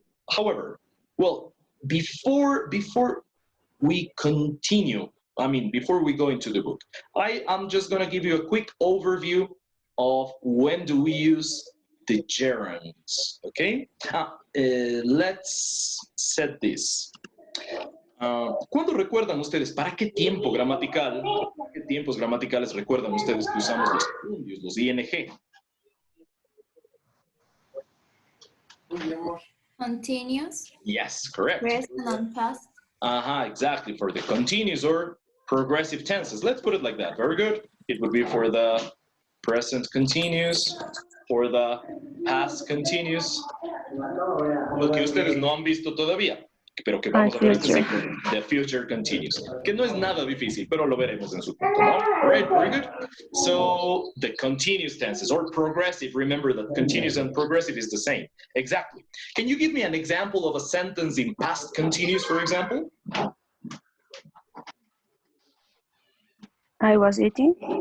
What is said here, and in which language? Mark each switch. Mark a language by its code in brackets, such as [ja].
[en] However, well, before we continue, before we go into the book, I am just going to give you a quick overview of when do we use the gerunds, okay? Let's set this. [es] ¿Cuándo recuerdan ustedes? ¿Para qué tiempo gramatical? ¿Para qué tiempos gramaticales recuerdan ustedes que usamos los gerundios, los ing? [en] Continuous. Yes, correct. Present and past. Exactly. For the continuous or progressive tenses. Let's put it like that. Very good. It would be for the present continuous, for the past continuous. [es] Lo que ustedes no han visto todavía, pero que vamos a ver este ciclo. [en] The future continuous. [es] Que no es nada difícil, pero lo veremos en su punto, ¿no? [en] All right, very good. So, the continuous tenses or progressive, remember that continuous and progressive is the same. Exactly. Can you give me an example of a sentence in past continuous, for example? I was eating.